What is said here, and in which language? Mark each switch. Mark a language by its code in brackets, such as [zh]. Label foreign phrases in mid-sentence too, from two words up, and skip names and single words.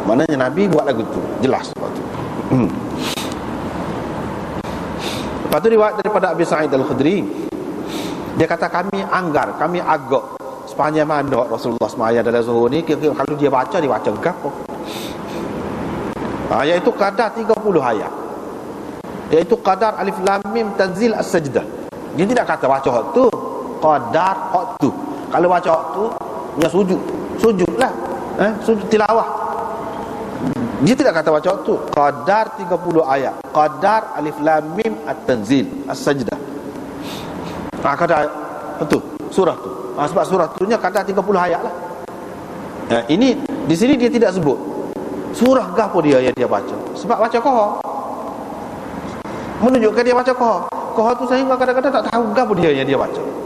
[ms] Maknanya Nabi buat lagu tu, jelas waktu. Lepas tu riwayat daripada Abi Sa'id Al-Khudri, dia kata kami agak sepanjang mana Rasulullah semaya dalam zuhur ni, kira-kira kalau dia baca berapa? Iaitu kadar 30 ayat. Iaitu qadar alif lam mim tanzil as-sajdah. Dia tidak kata baca hak tu, qadar hak tu. Kalau baca hak tu punya sujudlah, sujud tilawah. Dia tidak kata baca hak tu, qadar 30 ayat, qadar alif lam mim at-tanzil as-sajdah. Kadar betul surah tu. Sebab surah tu nya kadar 30 ayat lah. Ini di sini dia tidak sebut surah gapo dia yang dia baca. Sebab baca qah menunjukkan dia baca qah tu sehingga kadang-kadang tak tahu gapo dia yang dia baca.